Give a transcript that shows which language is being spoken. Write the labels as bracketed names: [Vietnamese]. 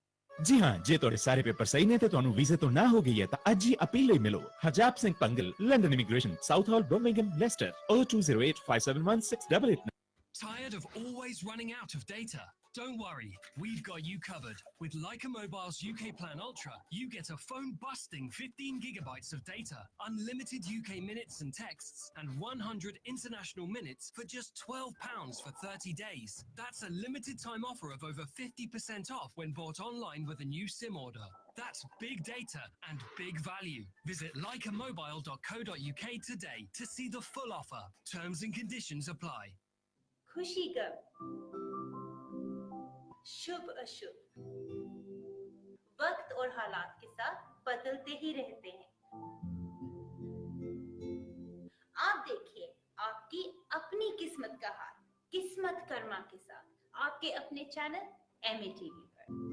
[Punjabi] जी हाँ जे तोड़े सारे पेपर सही ने ते ਤੁਹਾਨੂੰ ਵੀਜ਼ੇ ਤੋਂ ਨਾ ਹੋ ਗਈ ਹੈ ਤਾਂ ਅੱਜ ਹੀ ਅਪੀਲ ਲਈ ਮਿਲੋ Harjap Singh ਪੰਗਲ London immigration south hall Birmingham Leicester 0208571688 [English] Tired of always running out of data? Don't worry, we've got you covered. With Leica Mobile's UK Plan Ultra, you get a phone-busting 15 gigabytes of data, unlimited UK minutes and texts, and 100 international minutes for just £12 for 30 days. That's a limited-time offer of over 50% off when bought online with a new SIM order. That's big data and big value. Visit leicamobile.co.uk today to see the full offer. Terms and conditions apply. [Hindi] खुशी कब शुभ अशुभ वक्त और हालात के साथ बदलते ही रहते हैं। आप देखिए आपकी अपनी किस्मत का हाल किस्मत कर्मा के साथ आपके अपने चैनल एमए टीवी पर।